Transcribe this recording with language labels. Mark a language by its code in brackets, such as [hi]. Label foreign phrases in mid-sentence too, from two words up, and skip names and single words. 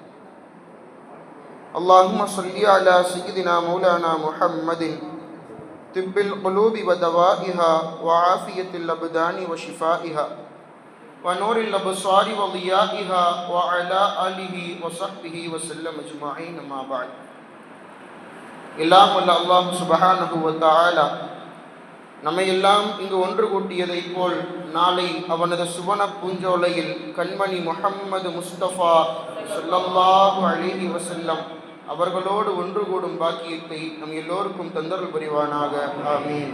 [ar] اللهم صل على سيدنا مولانا محمد طب القلوب ودوائها وعافية الأبدان وشفائها ونور الأبصار وضيائها وعلى آله وصحبه وسلم أجمعين، أما بعد. [ta] எல்லாம் வல்ல அல்லாஹ் [ar] سبحانه و تعالى [ta] நம்மை எல்லாம் இங்கு ஒன்று கூட்டியதைப் போல் நாளை அவனது சுவன பூஞ்சோலையில் கண்மணி முஹம்மது முஸ்தபா [ar] صلى الله عليه وسلم [ta] அவர்களோடு ஒன்று கூடும் பாக்கியத்தை நம் எல்லோருக்கும் தந்தருள் புரிவானாக, ஆமீன்.